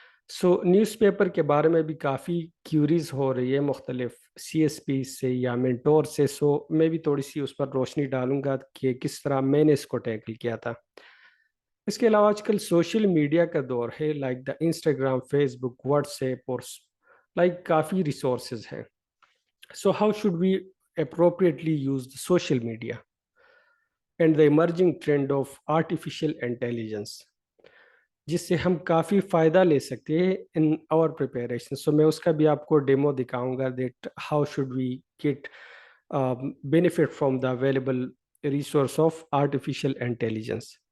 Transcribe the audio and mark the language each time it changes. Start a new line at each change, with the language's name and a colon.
Urdu: سو news paper کے بارے میں بھی کافی کیوریز ہو رہی ہے مختلف سی ایس پی سے یا مینٹور سے, سو میں بھی تھوڑی سی اس پر روشنی ڈالوں گا کہ کس طرح میں نے اس کو ٹیکل کیا تھا. اس کے علاوہ آج کل سوشل میڈیا کا دور ہے, like the Instagram, face book, what's app, اور لائک کافی ریسورسز ہیں.
English: So how should we appropriately use the social media. And the emerging trend of artificial intelligence,
Urdu: جس سے ہم کافی فائدہ لے سکتے ہیں
English: In our preparation.
Urdu: سو میں اس کا بھی آپ کو ڈیمو دکھاؤں گا
English: That how should we get benefit from the available resource of artificial intelligence.